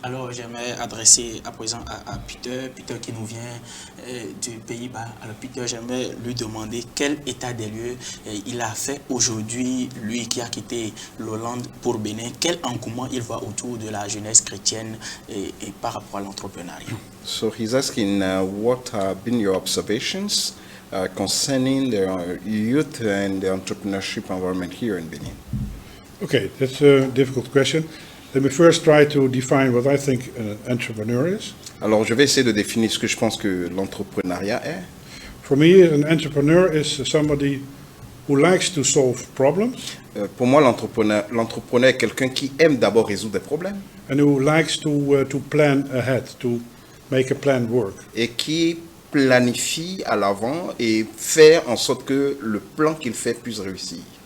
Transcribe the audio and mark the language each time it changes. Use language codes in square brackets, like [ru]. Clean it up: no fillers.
[fr] Alors, j'aimerais adresser à présent à Peter qui nous vient du Pays-Bas. Alors, Peter, j'aimerais lui demander quel état des lieux il a fait aujourd'hui, lui qui a quitté l'Hollande pour Bénin. Quel engouement il voit autour de la jeunesse chrétienne et par rapport à l'entrepreneuriat. [en] So, he's asking what have been your observations concerning the youth and the entrepreneurship environment here in Benin? Okay, that's a difficult question. Let me first try to define what I think an entrepreneur is. [fr] Alors, je vais essayer de définir ce que je pense que l'entrepreneuriat est. [en] For me, an entrepreneur is somebody who likes to solve problems. [fr] Pour moi, l'entrepreneur est quelqu'un qui aime d'abord résoudre des problèmes. [en] And who likes to plan ahead, to make a plan work. [fr] Et qui planifie à l'avant et faire en sorte que le plan qu'il fait puisse réussir.